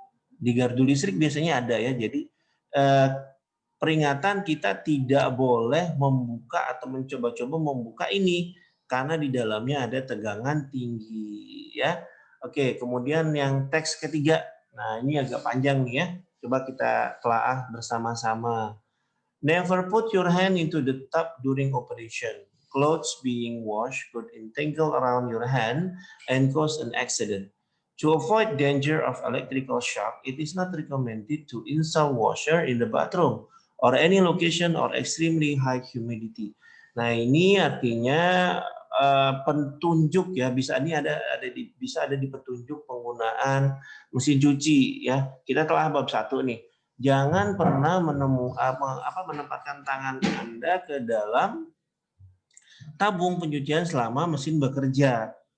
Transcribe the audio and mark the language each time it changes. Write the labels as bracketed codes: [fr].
[id] Di gardu listrik biasanya ada, ya. Jadi peringatan kita tidak boleh membuka atau mencoba-coba membuka ini karena di dalamnya ada tegangan tinggi, ya. Oke, kemudian yang teks ketiga. Nah, ini agak panjang nih, ya. Coba kita telaah bersama-sama. [en] Never put your hand into the tub during operation. Clothes being washed could entangle around your hand and cause an accident. To avoid danger of electrical shock, it is not recommended to install washer in the bathroom or any location or extremely high humidity. [id] Nah, ini artinya petunjuk, ya, bisa ada di petunjuk penggunaan mesin cuci, ya. Kita telah bab 1 nih. Jangan pernah menempatkan tangan Anda ke dalam tabung pencucian selama mesin bekerja.